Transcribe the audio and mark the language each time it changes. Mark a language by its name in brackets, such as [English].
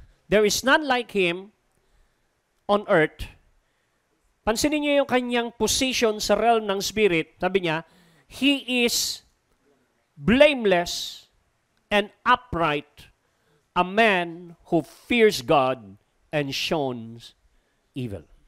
[English] There is none like him on earth. [Filipino] Pansinin niyo yung kanyang position sa realm ng spirit. Sabi niya, [English] he is blameless and upright, a man who fears God and shuns evil.